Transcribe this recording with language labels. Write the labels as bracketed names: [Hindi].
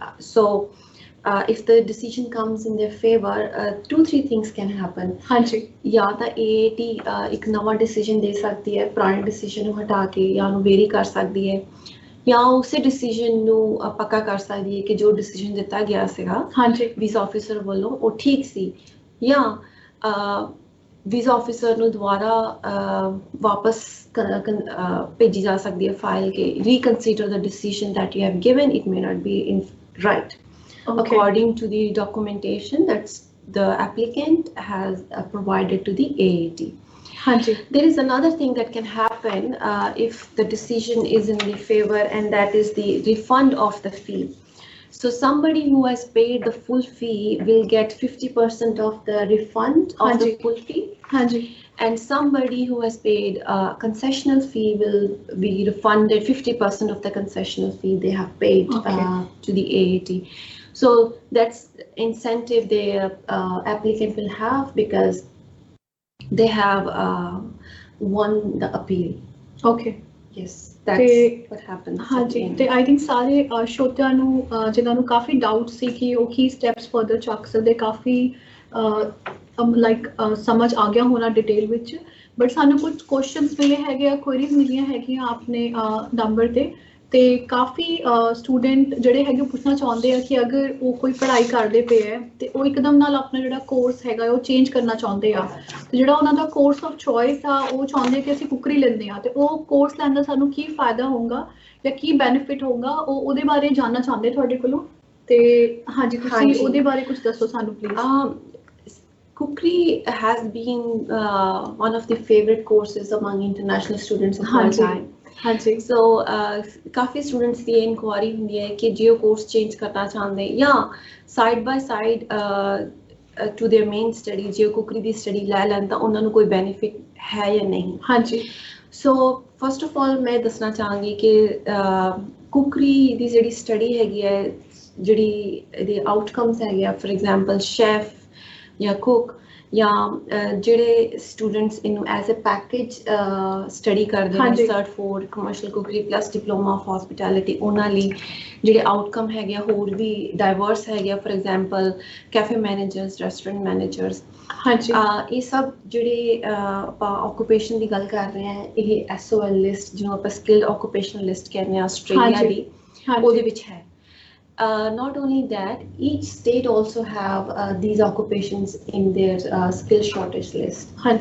[English] So if the decision comes in their favor, 2-3 things can happen. [Punjabi] ਹਾਂਜੀ, ਜਾਂ ਤਾਂ AAT ਇੱਕ ਨਵਾਂ ਡਿਸੀਜਨ ਦੇ ਸਕਦੀ ਹੈ, ਪੁਰਾਣੇ ਡਿਸੀਜਨ ਨੂੰ ਹਟਾ ਕੇ ਜਾਂ ਉਹਨੂੰ ਵੇਰੀ ਕਰ ਸਕਦੀ ਹੈ, ਜਾਂ ਉਸੇ ਡਿਸੀਜਨ ਨੂੰ ਪੱਕਾ ਕਰ ਸਕਦੀ ਹੈ ਕਿ ਜੋ ਡਿਸੀਜਨ ਦਿੱਤਾ ਗਿਆ ਸੀਗਾ ਵੀਜ਼ਾ ਆਫਿਸਰ ਵੱਲੋਂ ਉਹ ਠੀਕ ਸੀ, ਜਾਂ ਵੀਜ਼ਾ ਆਫਿਸਰ ਨੂੰ ਦੁਬਾਰਾ ਵਾਪਸ ਭੇਜੀ ਜਾ ਸਕਦੀ ਹੈ file K ਰੀਕਨਸੀਡਰ the decision [English] that you have given, it may not be right according to the documentation that the applicant has provided to the AAT. There is another thing that can happen if the decision is in the favor, and that is the refund of the fee. So somebody who has paid the full fee will get 50% of the refund of the full fee. And somebody who has paid a concessional fee will be refunded 50% of the concessional fee they have paid to the AAT. So that's incentive the applicant will have because they have won the appeal. Yes, that's what happens. [Punjabi] ਹਾਂਜੀ, ਤੇ I think ਸਾਰੇ ਸ਼ੋਤਿਆਂ ਨੂੰ ਜਿਨ੍ਹਾਂ ਨੂੰ ਕਾਫੀ doubt ਸੀ ਕਿ ਉਹ ਕੀ steps further ਚੱਕ ਸਕਦੇ, ਕਾਫੀ ਲਾਈਕ ਸਮਝ ਆ ਗਿਆ ਹੋਣਾ ਡਿਟੇਲ ਵਿੱਚ, ਬਟ ਸਾਨੂੰ ਕੁਝ ਕੁਐਸਚਨਸ ਮਿਲੇ ਹੈਗੇ ਆ, ਕੁਐਰੀਜ਼ ਮਿਲੀਆਂ ਹੈਗੀਆਂ ਆਪਣੇ ਨੰਬਰ ਤੇ ਕਾਫੀ ਸਟੂਡੈਂਟ ਜਿਹੜੇ ਹੈਗੇ ਪੁੱਛਣਾ ਚਾਹੁੰਦੇ ਆ ਕਿ ਅਗਰ ਉਹ ਕੋਈ ਪੜ੍ਹਾਈ ਕਰਦੇ ਪਏ ਹੈ ਤੇ ਉਹ ਇੱਕਦਮ ਨਾਲ ਆਪਣਾ ਜਿਹੜਾ ਕੋਰਸ ਹੈਗਾ ਉਹ ਚੇਂਜ ਕਰਨਾ ਚਾਹੁੰਦੇ ਆ, ਤੇ ਜਿਹੜਾ ਉਹਨਾਂ ਦਾ ਕੋਰਸ ਆਫ ਚੋਇਸ ਆ ਉਹ ਚਾਹੁੰਦੇ ਕਿ ਅਸੀਂ ਕੁਕਰੀ ਲੈਂਦੇ ਆ, ਤੇ ਉਹ ਕੋਰਸ ਲੈਣ ਦਾ ਸਾਨੂੰ ਕੀ ਫਾਇਦਾ ਹੋਊਗਾ ਜਾਂ ਕੀ ਬੈਨੀਫਿਟ ਹੋਊਗਾ, ਉਹਦੇ ਬਾਰੇ ਜਾਣਨਾ ਚਾਹੁੰਦੇ ਤੁਹਾਡੇ ਕੋਲੋਂ। ਤੇ ਹਾਂਜੀ, ਤੁਸੀਂ ਉਹਦੇ ਬਾਰੇ ਕੁਝ ਦੱਸੋ ਸਾਨੂੰ please. [English] Kukri has been one of the favorite courses among international students of all time. [Punjabi] So coffee students ਦੀ inquiry ਹੁੰਦੀ ਹੈ ਕਿ ਜੇ ਉਹ ਕੋਰਸ ਚੇਂਜ ਕਰਨਾ ਚਾਹੁੰਦੇ ਜਾਂ side by side to there main study ਜੇ ਕੁਕਰੀ ਦੀ ਸਟੱਡੀ ਲੈ ਲੈਣ ਤਾਂ ਉਹਨਾਂ ਨੂੰ ਕੋਈ ਬੈਨੀਫਿਟ ਹੈ ਜਾਂ ਨਹੀਂ। ਸੋ ਫਸਟ ਆਫ ਆਲ ਮੈਂ ਦੱਸਣਾ ਚਾਹਾਂਗੀ ਕਿ ਕੁਕਰੀ ਦੀ ਜਿਹੜੀ ਸਟੱਡੀ ਹੈਗੀ ਹੈ, ਜਿਹੜੀ ਇਹਦੇ ਆਊਟਕਮਸ ਹੈਗੇ ਆ, ਫੋਰ ਐਗਜ਼ਾਮਪਲ ਸ਼ੈਫ ਜਾਂ ਕੁਕ, ਜਾਂ ਜਿਹੜੇ ਸਟੂਡੈਂਟਸ ਇਹਨੂੰ ਐਜ਼ ਅ ਪੈਕੇਜ ਸਟੱਡੀ ਕਰਦੇ ਨੇ, shirt four commercial kukri plus diploma of hospitality, ਉਹਨਾਂ ਲਈ ਜਿਹੜੇ ਆਊਟਕਮ ਹੈਗੇ ਆ ਹੋਰ ਵੀ ਡਾਈਵਰਸ ਹੈਗੇ ਆ, for example cafe managers, restaurant managers. ਇਹ ਸਭ ਜਿਹੜੇ ਆਪਾਂ ਆਕੂਪੇਸ਼ਨ ਦੀ ਗੱਲ ਕਰ ਰਹੇ ਹਾਂ, ਇਹ SOL ਲਿਸਟ ਜਿਹਨੂੰ ਆਪਾਂ ਸਕਿਲਡ ਆਕੂਪੇਸ਼ਨਲ ਲਿਸਟ ਕਹਿੰਦੇ ਹਾਂ ਆਸਟ੍ਰੇਲੀਆ ਦੀ, ਉਹਦੇ ਵਿੱਚ ਹੈ। [English] Not only that, each state also have these occupations in their skill shortage list.